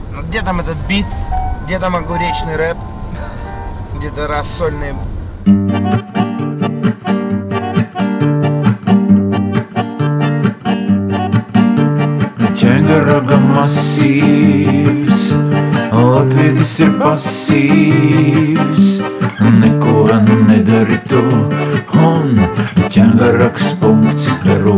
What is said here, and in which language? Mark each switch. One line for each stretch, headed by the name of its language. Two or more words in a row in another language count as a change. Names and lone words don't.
Russian: Где там этот бит? Где там огуречный рэп? Где-то рассольные.
Latvian: Ķēgaraga masīvs, Latvietis ir pasīvs, neko nedari tu, un ķēgarags.ru.